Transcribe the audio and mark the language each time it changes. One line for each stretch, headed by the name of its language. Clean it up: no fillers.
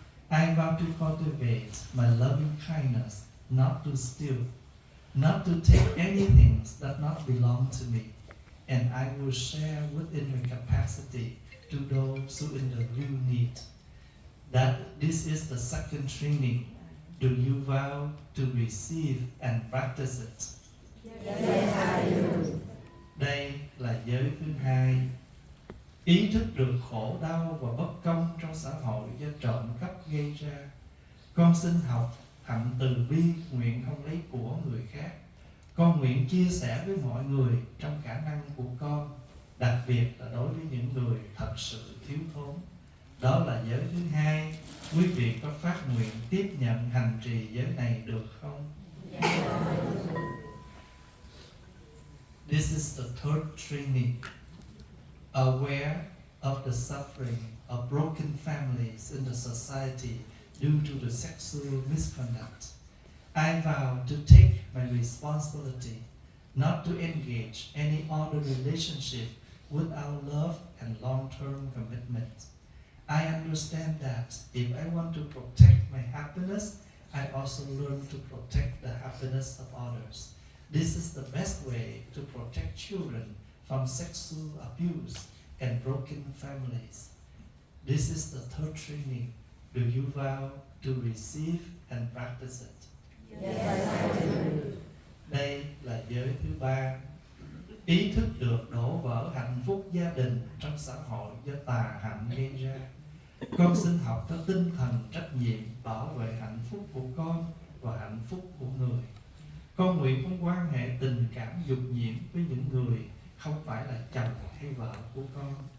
English: I vow to cultivate my loving kindness, not to steal, not to take anything that not belong to me, and I will share within my capacity to those who in the real need. That this is the second training. Do you vow to receive and practice it? Yes, I do.
Vietnamese: Đây là giới thứ hai. Ý thức được khổ đau và bất công trong xã hội do trộm cắp gây ra. Con xin học hạnh từ bi, nguyện không lấy của người khác. Con nguyện chia sẻ với mọi người trong khả năng của con, đặc biệt là đối với những người thật sự thiếu thốn. Đó là giới thứ hai. Quý vị có phát nguyện tiếp nhận hành trì giới này được không?
English: This is the third training. Aware of the suffering of broken families in the society due to the sexual misconduct. I vow to take my responsibility not to engage any other relationship without love and long-term commitment. I understand that if I want to protect my happiness, I also learned to protect the happiness of others. This is the best way to protect children from sexual abuse and broken families. This is the third training. Do you vow to receive and practice it? Yes, I do.
Vietnamese: Đây là giới thứ ba. Ý thức được đổ vỡ hạnh phúc gia đình trong xã hội do tà hạnh gây ra. Con xin học theo tinh thần trách nhiệm bảo vệ hạnh phúc của con và hạnh phúc của người. Con nguyện không quan hệ tình cảm dục nhiễm với những người không phải là chồng hay vợ của con.